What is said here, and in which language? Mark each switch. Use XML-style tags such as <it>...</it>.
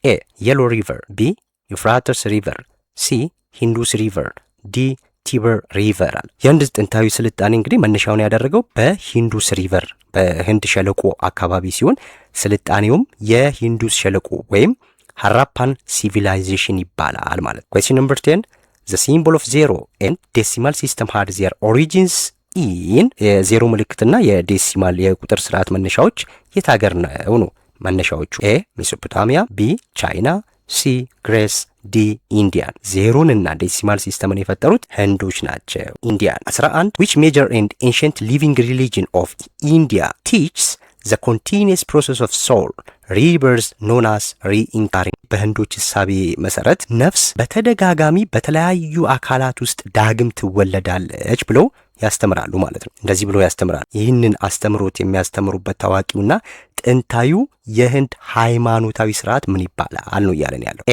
<am>ኤ የሎ ሪቨር፣ ቢ ዩፍራተስ ሪቨር፣ ሲ ሂንዱስ ሪቨር፣ ዲ ቲበር ሪቨር አለ። የህንድ ጥንታዊ ስልጣኔ እንግዲህ መነሻውን ያደረገው በሂንዱስ ሪቨር በህንድ ሸለቆ አካባቢ ሲሆን ስልጣኔውም የሂንዱስ ሸለቆ ወይም ሃራፓን ሲቪላይዜሽን ይባላል ማለት።</am> <en>question number 10 the symbol of zero and decimal system had their origins in</en> <am>የዜሮ ምልክትና የዴሲማል የቁጥር ስርዓት መነሻዎች የት ሀገር ነው መነሻዎቹ? ኤ ሜሶፖታሚያ፣ ቢ ቻይና፣ ሲ ግሬስ፣ ዲ ኢንዲያን። ዜሮን እና ዴሲማል ሲስተምን የፈጠሩት ህንዶች ናቸው። ኢንዲያን። 11</am> <en>which major and ancient living religion of India teaches the continuous process of soul rebirth known as reincarnation?</en> <am>በህንዶች እሳቤ መሰረት ነፍስ በተደጋጋሚ በተለያዩ አካላት ውስጥ ዳግም ትወለዳለች ብለው ያስተምራሉ ማለት ነው። እንደዚህ ብሎ ያስተምራሉ። ይህንን አስተምሮት የሚያስተምሩበት ታዋቂውና ጥንታዩ የህንድ ሃይማኖታዊ ስርዓት ምን ይባላል ነው እያለን ያለው?</am>